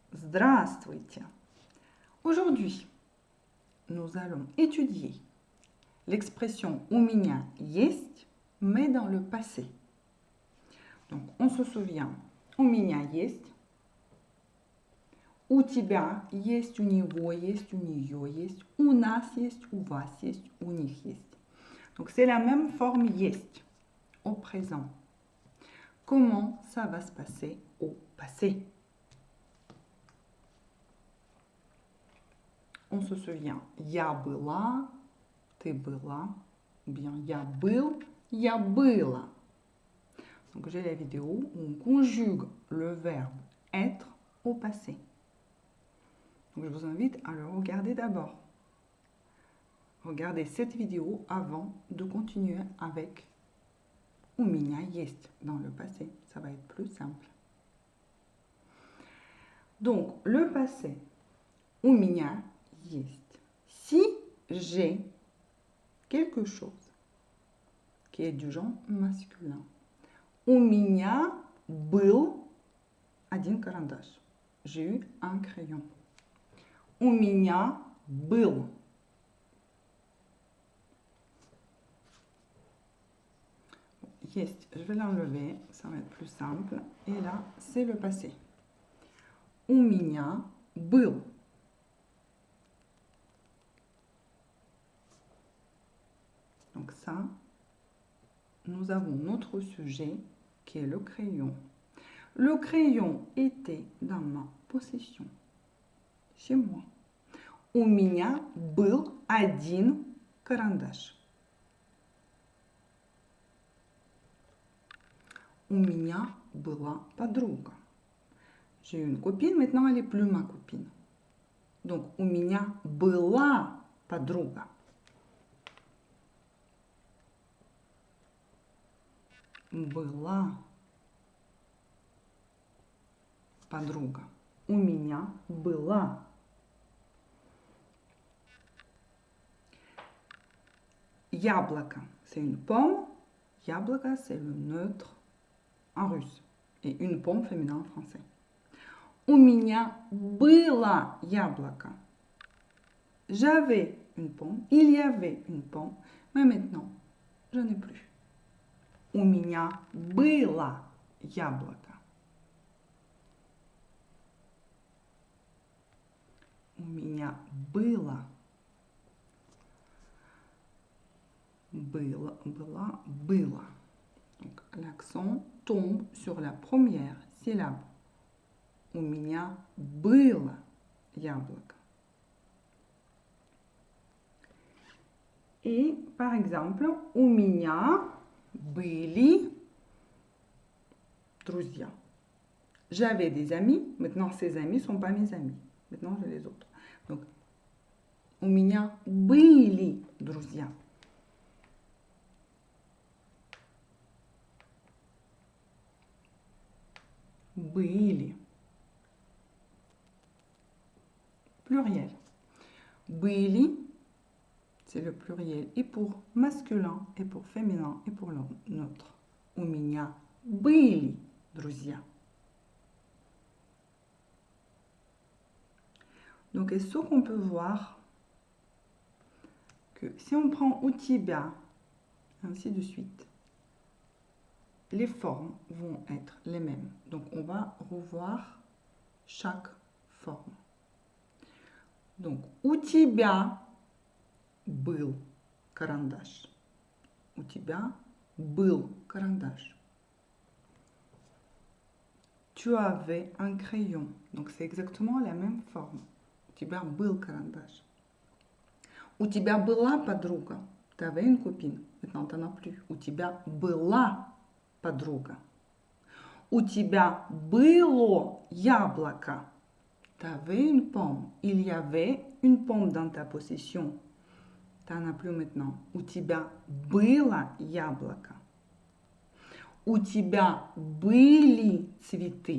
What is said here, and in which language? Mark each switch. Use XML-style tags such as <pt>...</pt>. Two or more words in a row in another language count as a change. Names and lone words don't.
<ru>Здравствуйте!</ru> <fr>Aujourd'hui, nous allons étudier l'expression</fr> <ru>«у меня есть»,</ru> <fr>mais dans le passé. Donc, on se souvient,</fr> <ru>«у меня есть», «у тебя есть», «у него есть», «у нее есть», «у нас есть», «у вас есть», «у них есть».</ru> <fr>Donc, c'est la même forme «есть» au présent. Comment ça va se passer au passé? On se souvient,</fr> <ru>я была, ты была,</ru> <fr>ou bien</fr> <ru>я был, я была.</ru> <fr>Donc j'ai la vidéo où on conjugue le verbe être au passé. Donc je vous invite à le regarder d'abord. Regardez cette vidéo avant de continuer avec</fr> <ru>у меня есть</ru> <fr>dans le passé. Ça va être plus simple. Donc le passé,</fr> <ru>у меня есть.</ru> <fr>Si j'ai quelque chose qui est du genre masculin.</fr> <ru>У меня был один карандаш.</ru> <fr>J'ai eu un crayon.</fr> <ru>У меня был. Есть,</ru> <fr>je vais l'enlever, ça va être plus simple. Et là, c'est le passé.</fr> <ru>У меня был.</ru> <fr>Donc ça, nous avons notre sujet qui est le crayon. Le crayon était dans ma possession, chez moi.</fr> <ru>У меня был один карандаш. У меня была подруга.</ru> <fr>J'ai eu une copine, maintenant elle n'est plus ma copine. Donc,</fr> <ru>у меня была подруга. Была подруга. У меня была. Яблоко,</ru> <fr>c'est une pomme. Яблоко, c'est le neutre en russe. Et une pomme féminin en français.</fr> <ru>У меня было яблоко.</ru> <fr>J'avais une pomme. Il y avait une pomme. Mais maintenant, je n'ai plus.</fr> <ru>У меня было яблоко. У меня было. Было.</ru> <fr>Donc, l'accent tombe sur la première syllabe. У меня было яблоко. Et par exemple,</fr> <ru>у меня были друзья.</ru> <fr>J'avais des amis, maintenant ces amis ne sont pas mes amis. Maintenant j'ai les autres. Donc,</fr> <ru>у меня были друзья. Были.</ru> <fr>Pluriel. Были, c'est le pluriel. Et pour masculin, et pour féminin, et pour neutre.</fr> <ru>У меня были друзья.</ru> <fr>Donc, est-ce qu'on peut voir que si on prend</fr> <ru>у тебя,</ru> <fr>ainsi de suite, les formes vont être les mêmes. Donc, on va revoir chaque forme. Donc,</fr> <ru>у тебя был карандаш. У тебя был карандаш.</ru> <fr>Tu avais un crayon. Donc, c'est exactement la même forme.</fr> <ru>У тебя был карандаш. У тебя была подруга.</ru> <fr>Tu avais une copine. Maintenant, tu n'en as plus.</fr> <ru>У тебя была подруга. У тебя было яблоко.</ru> <fr>Tu avais une pomme. Il y avait une pomme dans ta possession. Tu n'en as plus maintenant.</fr> <ru>У тебя было яблоко. У тебя были цветы.</ru>